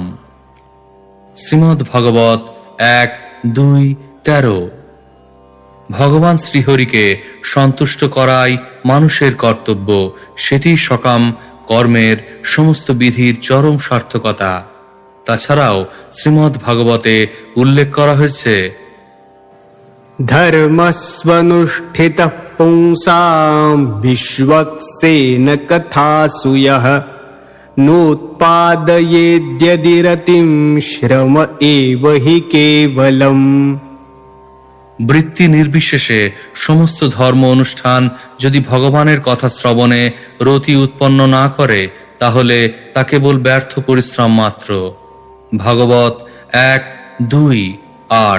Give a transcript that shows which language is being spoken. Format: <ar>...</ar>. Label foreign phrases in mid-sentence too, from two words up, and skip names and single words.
<bn>শ্রীমদ্ ভাগবত 1:2-13। ভগবান শ্রীহরিকে সন্তুষ্ট করাই মানুষের কর্তব্য, সেটি সকাম কর্মের সমস্ত বিধির চরম সার্থকতা। তাছাড়াও শ্রীমদ্ ভাগবতে উল্লেখ করা হয়েছে,</bn> <sa>धर्मस्वनुष्ठितः पुंसां विश्वक्सेन कथासु यः नोत्पादयेद्यदिरतिं श्रम एव हि केवलम्।</sa> <bn>বৃত্তি নির্বিশেষে সমস্ত ধর্ম অনুষ্ঠান যদি ভগবানের কথা শ্রবণে রতি উৎপন্ন না করে, তাহলে তা কেবল ব্যর্থ পরিশ্রম মাত্র। ভাগবত 1:2-8।</bn>